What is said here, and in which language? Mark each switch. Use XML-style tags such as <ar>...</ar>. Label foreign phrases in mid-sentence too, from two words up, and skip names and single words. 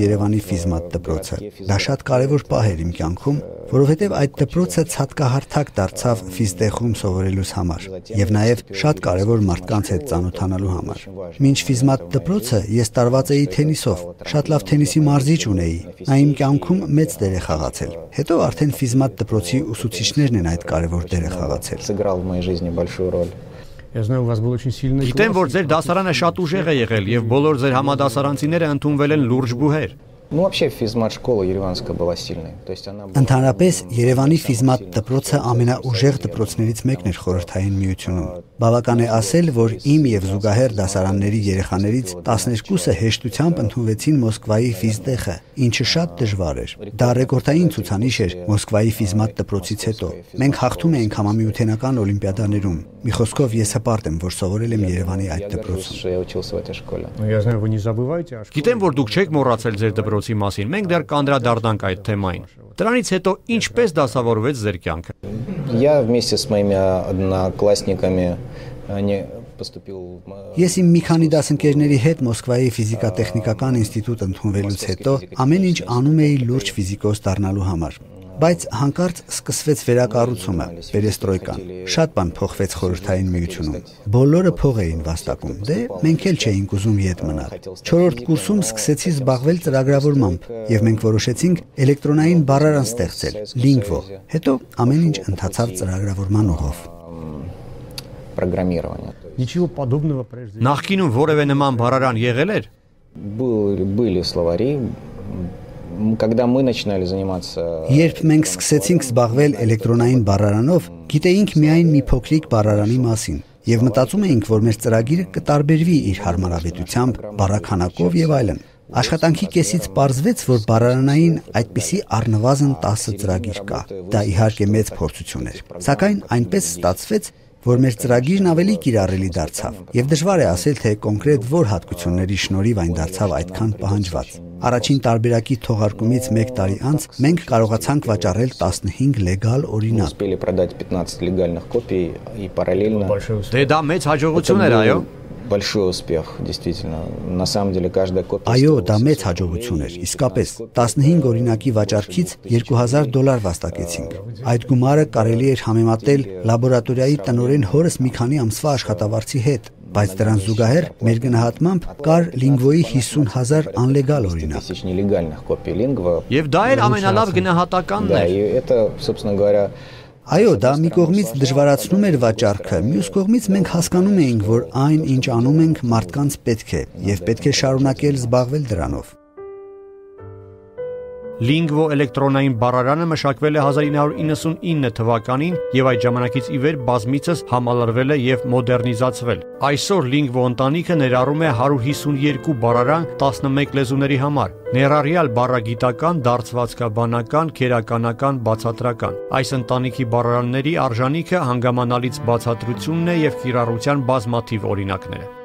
<hy>Երևանի ֆիզմատ դպրոցը։ Դա շատ կարևոր պահ էր իմ կյանքում, որովհետև այդ դպրոցը ցածկահարթակ դարձավ ֆիզտեխում սովորելուս համար եւ նաեւ շատ կարևոր մարդկանց հետ ծանոթանալու համար։ Մինչ ֆիզմատ դպրոցը ես տարված էի թենիսով, շատ լավ թենիսի մարզիչ ունեի։ Նա իմ կյանքում մեծ դեր է խաղացել։ Հետո արդեն ֆիզմատ դպրոցի ուսուցիչներն են այդ կարևոր դերը խաղացել։</hy> <ru>Сыграл в моей жизни большую роль. Я знаю, у вас был очень сильный.</ru> <hy>Գիտեմ, որ ձեր դասարանը շատ ուժեղ է եղել եւ բոլոր ձեր համադասարանցիները ընդունվել են լուրջ բուհեր։</hy> <ru>Ну, вообще, физмат-школа ереванская была сильной. То есть она была...</ru> <hy>Ընդհանրապես Երևանի ֆիզմատ դպրոցը ամենաուժեղ դպրոցներից մեկն էր Խորհրդային Միությունում։ Բավական է ասել, որ իմ եւ զուգահեռ դասարանների երեխաներից 12-ը հեշտությամբ ընդունվեցին Մոսկվայի ֆիզտեխը, ինչը շատ դժվար էր։ Դա ռեկորդային ցուցանիշ էր Մոսկվայի ֆիզմատ դպրոցից հետո։ Մենք հաղթում էինք համամիութենական օլիմպիադաներում։ Մի խոսքով ես հպարտ եմ, որ սովորել եմ Երևանի այդ դպրոցում։</hy> <ru>Я знаю, вы не забывайте.</ru> <hy>Գիտեմ, որ դուք չեք մոռացել ձեր դպրոցի մասին։ Մենք դեռ կանդրադառնանք այդ թեմային։ Դրանից հետո ինչպես դասավորվեց ձեր կյանքը։</hy> <ru>Я вместе с моими одноклассниками поступил.</ru> <hy>Ես իմ մի քանի դասընկերների հետ Մոսկվայի ֆիզիկա-տեխնիկական ինստիտուտ ընդունվելուց հետո ամեն ինչ անում էի լուրջ ֆիզիկոս դառնալու համար։ Բայց հանկարծ սկսվեց վերակառուցումը, պերեստրոյկան։ Շատ բան փոխվեց Խորհրդային Միությունում։ Բոլորը փող էին վաստակում, դե մենք էլ չէինք ուզում ետ մնալ։ 4-րդ կուրսում սկսեցի զբաղվել ծրագրավորմամբ, եւ մենք որոշեցինք էլեկտրոնային բառարան ստեղծել, Lingvo։ Հետո ամեն ինչ ընթացավ ծրագրավորման ուղով։</hy> <ru>Ничего подобного прежде.</ru> <hy>Նախկինում որևէ նման բառարան եղել էր։</hy> <ru>Были словари. Когда мы начинали заниматься.</ru> <hy>Երբ մենք սկսեցինք զբաղվել էլեկտրոնային բառարանով, գիտեինք միայն մի փոքրիկ բառարանի մասին եւ մտածում էինք, որ մեր ծրագիրը կտարբերվի իր հարմարավետությամբ, բառաքանակով եւ այլն։ Աշխատանքի կեսից պարզվեց, որ բառարանային այդպիսի առնվազն 10 ծրագիր կա։ Դա իհարկե մեծ փորձություն էր։ Սակայն այնպես ստացվեց, որ մեր ծրագիրն ավելի կիրառելի դարձավ եւ դժվար է ասել, թե կոնկրետ որ հատկությունների շնորհիվ այն դարձավ այդքան պահանջված։ Առաջին տարբերակի թողարկումից 1 տարի անց մենք կարողացանք վաճառել 15 լեգալ օրինակ։</hy> <ru>Успели продать 15 легальных копий и параллельно.</ru> <hy>Դե դա մեծ հաջողություն էր, այո։</hy> <ru>Большой успех, действительно. На самом деле каждая копия.</ru> <hy>Այո, դա մեծ հաջողություն էր, իսկապես։ 15 օրինակի վաճառքից $2000 վաստակեցինք։ Այդ գումարը կարելի էր համեմատել լաբորատորիայի տնօրեն հորս մի քանի ամսվա աշխատավարձի հետ, բայց դրան զուգահեռ մեր գնահատմամբ կար Lingvo-ի 50,000 անլեգալ օրինակ։</hy> <ru>Тысяч нелегальных копий Lingvo.</ru> <hy>Եվ դա էր ամենալավ գնահատականն</hy> <ru>Да,</ru> <hy>էր։</hy> <ru>и это, собственно говоря,</ru> <hy>Այո, դա մի կողմից դժվարացնում էր վաճառքը, մյուս կողմից մենք հասկանում էինք, որ այն, ինչ անում ենք, մարդկանց պետք է, եւ պետք է շարունակել զբաղվել դրանով։ Lingvo էլեկտրոնային բառարանը մշակվել է 1999 թվականին եւ այդ ժամանակից ի վեր բազմիցս համալրվել է եւ մոդեռնիզացվել։ Այսօր Lingvo ընտանիքը ներառում է 152 բառարան 11 լեզուների համար, ներառյալ բառագիտական, դարձվածքաբանական, քերականական, բացատրական։ Այս ընտանիքի բառարանների արժանիքը հանգամանալից բացատրությունն է եւ կիրառության բազմաթիվ օրինակները։</hy>